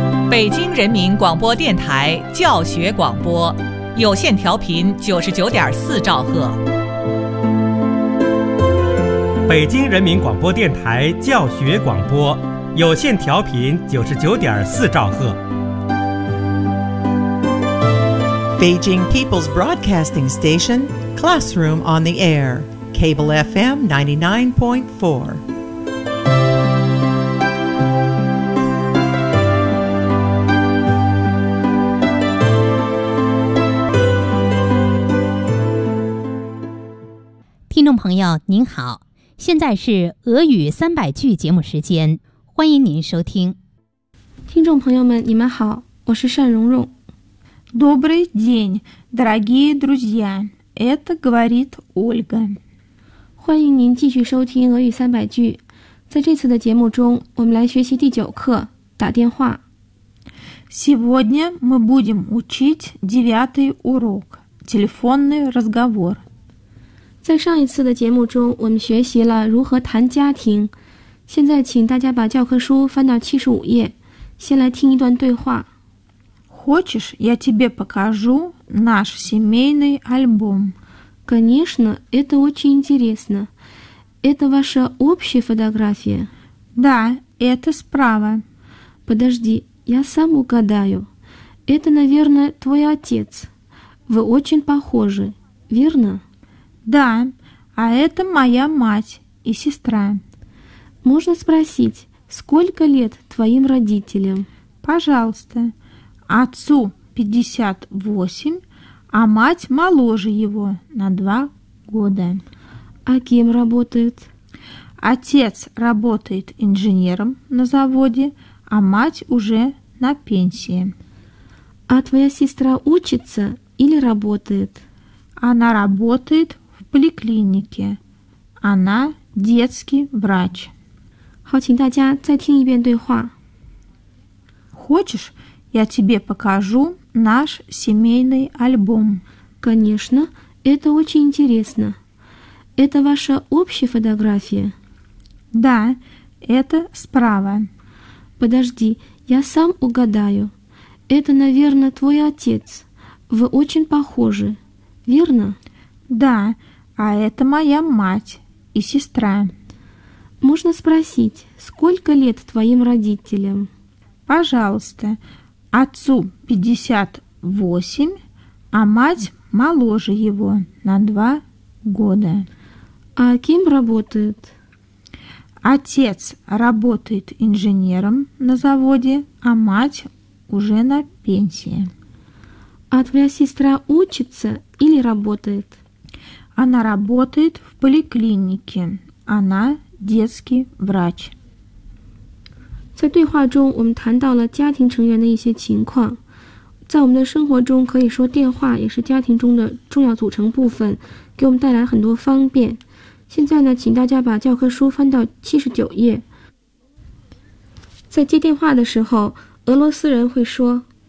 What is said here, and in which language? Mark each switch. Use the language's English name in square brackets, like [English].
[Chinese] 北京人民广播电台教学广播，有线调频99.4兆赫。北京人民广播电台教学广播，有线调频99.4兆赫。 [English] Beijing People's Broadcasting Station, Classroom on the Air, Cable FM 99.4. [Chinese] 朋友您好，现在是俄语300句节目时间，欢迎您收听。听众朋友们你们好，我是单蓉蓉。 [Russian] Добрый день, дорогие друзья, это говорит Ольга。 [Chinese] 欢迎您继续收听俄语300句。在这次的节目中，我们来学习第9课，打电话。 [Russian] Сегодня мы будем учить 9-й урок, телефонный разговор。 [Chinese] 在上一次的节目中，我们学习了如何谈家庭。现在请大家把教科书翻到75页，先来听一段对话。 [Russian] Хочешь, я тебе покажу наш семейный альбом? Конечно, это очень интересно. Это ваша общая фотография? Да, это справа. Подожди, я сам угадаю. Это, наверное, твой отец. Вы очень похожи, верно? Да, а это моя мать и сестра. Можно спросить, сколько лет твоим родителям? Пожалуйста. Отцу 58, а мать моложе его на 2 года. А кем работает? Отец работает инженером на заводе, а мать уже на пенсии. А твоя сестра учится или работает? Она работает поликлинике. Она детский врач. [Chinese] 好，请大家再听一遍对话。 [Russian] Хочешь, я тебе покажу наш семейный альбом? Конечно, это очень интересно. Это ваша общая фотография? Да, это справа. Подожди, я сам угадаю. Это, наверное, твой отец. Вы очень похожи, верно? Да. А это моя мать и сестра. Можно спросить, сколько лет твоим родителям? Пожалуйста. Отцу 58, а мать моложе его на 2 года. А кем работает? Отец работает инженером на заводе, а мать уже на пенсии. А твоя сестра учится или работает? Она работает в поликлинике. Она детский врач. [Chinese] 在对话中我们谈到了家庭成员的一些情况。在我们的生活中，可以说电话也是家庭中的重要组成部分，给我们带来很多方便。现在呢，请大家把教科书翻到79页。在接电话的时候，俄罗斯人会说